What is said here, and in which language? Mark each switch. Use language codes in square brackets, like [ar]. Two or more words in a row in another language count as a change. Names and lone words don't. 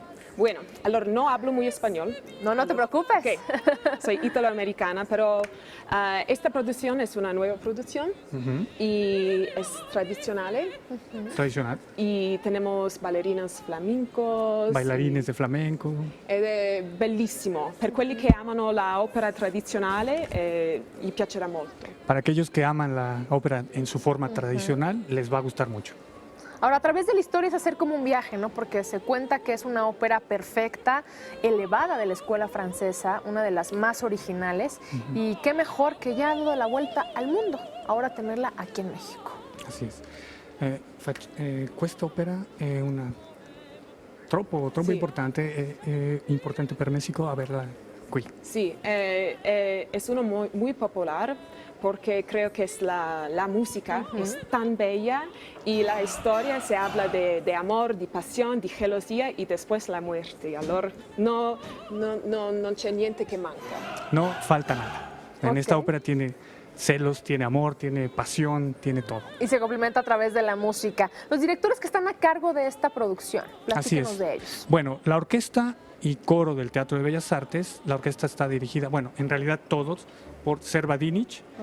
[es] Bueno, allora no hablo muy español. No, no te preocupes. Okay. Soy italoamericana, pero esta producción es una nueva producción y es tradicional. Tradicional. Y tenemos bailarinas flamencos. Bailarines de flamenco. [it] Ed è bellissimo. Per quelli che amano la opera tradizionale gli piacerà molto. [es] Para aquellos que aman la ópera en su forma tradicional, les va a gustar mucho. Ahora, a través de la historia es hacer como un viaje, ¿no? Porque se cuenta que es una ópera perfecta, elevada de la escuela francesa, una de las más originales, y qué mejor que ya ha dado la vuelta al mundo, ahora tenerla aquí en México. Así es. [it] Questa opera è una troppo Sì. importante per Messico averla qui. [es] Sí, es uno muy popular porque creo que es la música es tan bella y la historia se habla de amor, de pasión, de gelosía y después la muerte. [it] Allora no c'è niente che manca. [es] No falta nada. En esta ópera tiene celos, tiene amor, tiene pasión, tiene todo. Y se complementa a través de la música. Los directores que están a cargo de esta producción, platíquenos Así es. de ellos. Bueno, la orquesta y coro del Teatro de Bellas Artes, la orquesta está dirigida, bueno, en realidad todos, por Servadinich.